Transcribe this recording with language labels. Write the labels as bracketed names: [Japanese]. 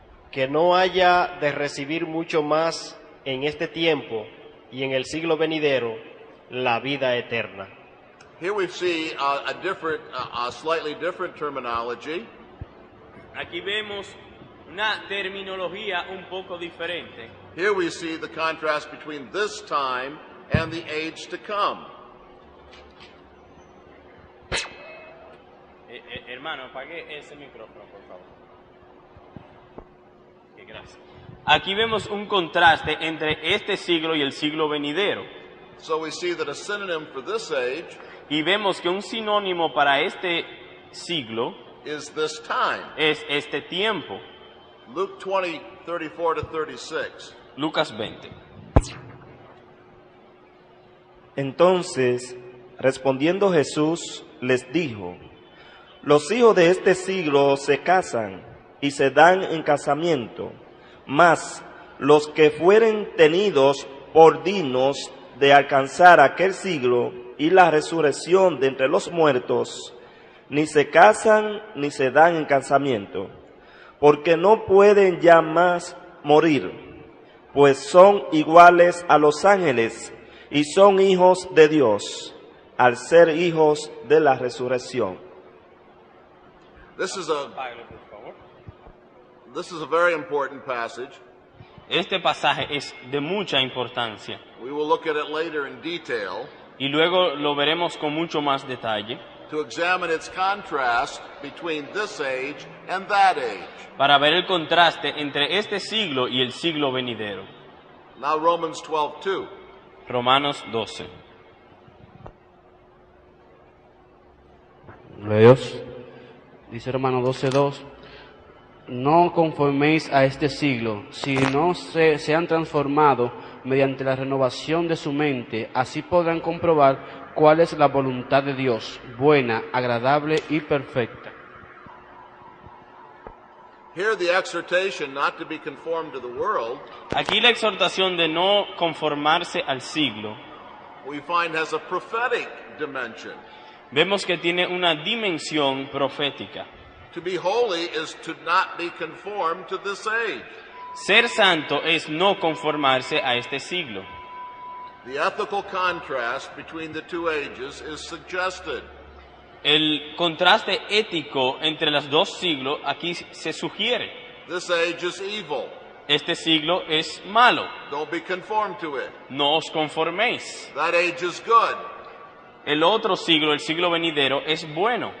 [Spanish] Que no haya de recibir mucho más en este tiempo y en el siglo venidero la vida eterna. [English] Here we see a slightly different terminology. [Spanish] Aquí vemos una terminología un poco diferente. [English] Here we see the contrast between this time and the age to come. [Spanish] Hermano, apague ese micrófono, por favor. Gracias. Aquí vemos un contraste entre este siglo y el siglo venidero. [English] So we see that a synonym for this age [Spanish] Y vemos que un sinónimo para este siglo [English] is this time. [Spanish] es este tiempo. [English] Luke 20:34-36. [Spanish] Lucas 20. Entonces, respondiendo Jesús, les dijo: los hijos de este siglo se casan y se dan en casamiento, mas los que fueren tenidos por dignos de alcanzar aquel siglo y la resurrección de entre los muertos, ni se casan ni se dan en casamiento, porque no pueden ya más morir, pues son iguales a los ángeles y son hijos de Dios, al ser hijos de la resurrección. [English] This is a very important passage. [Spanish] Este pasaje es de mucha importancia [English] We will look at it later in detail [Spanish] y luego lo veremos con mucho más detalle [English] to examine its contrast between this age and that age. [Spanish] para ver el contraste entre este siglo y el siglo venidero. [English] Now Romans 12:2. [Spanish] Romanos 12. Leos. Dice Romanos 12:2, no conforméis a este siglo, sino sean transformados mediante la renovación de su mente, así podrán comprobar cuál es la voluntad de Dios, buena, agradable y perfecta. [English] Here the exhortation not to be conformed to the world, [Spanish] Aquí la exhortación de no conformarse al siglo, [English] we find has a prophetic dimension. [Spanish] vemos que tiene una dimensión profética. [English] To be holy is to not be conformed to this age. [Spanish] Ser santo es no conformarse a este siglo. [English] The ethical contrast between the two ages is suggested. [Spanish] El contraste ético entre los dos siglos aquí se sugiere. [English] This age is evil. [Spanish] Este siglo es malo, [English] Don't be conformed to it. [Spanish] no os conforméis. [English] That age is good. [Spanish] El otro siglo, el siglo venidero, es bueno.